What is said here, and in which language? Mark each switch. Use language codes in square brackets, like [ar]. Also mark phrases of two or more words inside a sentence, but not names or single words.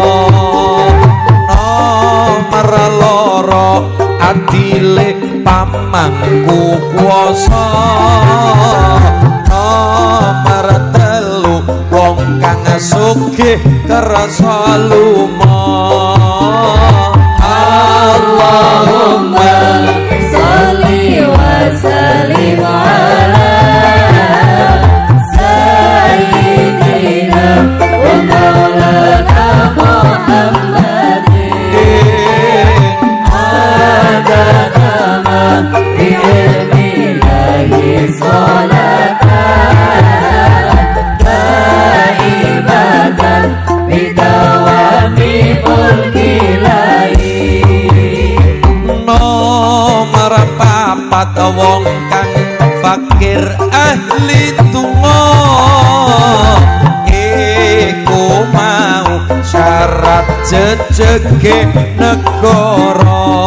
[jv] Nomor loro adile pamangku kuwasa. Nomor telu wong kang sugih kersa lumo. [ar] اللهم صل وسلم على سيدنا ومولانا محمد عدد ما بعلم إلهي صلاة دائمة بدوام ملك إلهي. [jv] Nomor papat wong kang fakir ahli tungo iku mau syarat jejege negara.